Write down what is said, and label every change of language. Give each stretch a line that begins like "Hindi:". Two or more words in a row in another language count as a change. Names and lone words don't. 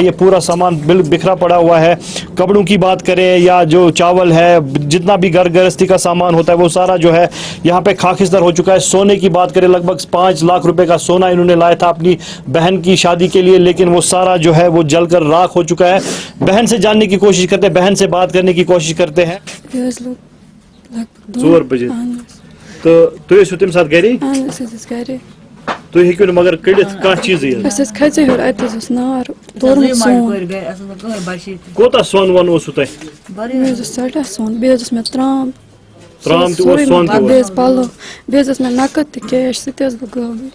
Hindi: ये पूरा सामान बिखरा पड़ा हुआ है। कपड़ों की बात करें या जो चावल है, जितना भी घर गृहस्थी का सामान होता है वो सारा जो है यहाँ पे खाकिस्तर हो चुका है। सोने की बात करें, लगभग 5 लाख रुपए का सोना इन्होंने लाया था अपनी बहन की शादी के लिए, लेकिन वो सारा जो है वो जलकर राख हो चुका है। बहन से जानने की कोशिश करते हैं, बहन से बात करने की कोशिश करते हैं।
Kashmiri: 4 बजे तो तम साथ गरी तुम हेकु मगर कड़ित कह चीज कोता सोन वन तह सटा सोन बे मे त्राम ترام تہِ اوس سۄن تہِ اوس پلو بیٚیہِ اوس مےٚ نقد تہِ کیش سُہ تہِ ٲسٕس بہٕ غٲبٕے